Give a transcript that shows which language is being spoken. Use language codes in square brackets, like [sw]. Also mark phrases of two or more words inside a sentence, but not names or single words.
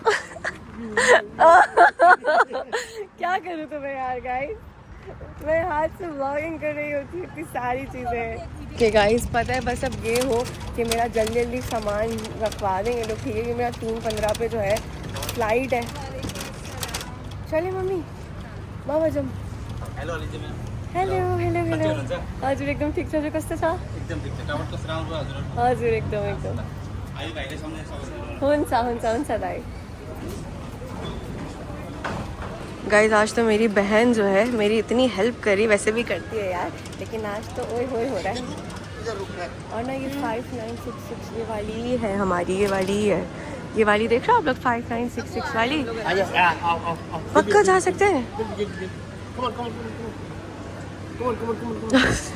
[hi] क्या करूँ तुम्हें यार गाइस, मैं हाथ से व्लॉगिंग कर रही होती हूँ, इतनी सारी चीज़ें। कि गाइस पता है बस अब ये हो कि मेरा जल्दी जल्दी सामान रखवा देंगे तो ठीक है, कि मेरा 3:15 पे जो है फ्लाइट है। चलिए मम्मी बाबा जम। [ne] हेलो अलिजा म्याम। [en] hello hello [ne] सन्चै हेलो। हुनुहुन्छ? हजुर एकदम ठिक छ। हजुर कस्तो छ? एकदम ठिक छ। टावर कस्तो राम्रो हजुर? हजुर एकदम एकदम। आयु भाइले सम्झिन सक्नुहुन्छ? हुन्छ हुन्छ हुन्छ दाई। [hi] गाइस आज तो मेरी बहन जो है मेरी इतनी हेल्प करी, वैसे भी करती है यार, लेकिन आज तो ओए होए हो रहा है। इधर रुक रहा है। और ना ये 5966 ये वाली है हमारी, ये वाली है, ये वाली देख रहे हो आप लोग 5966 वाली। आओ। पक्का जा सकते हैं। [en] Come on.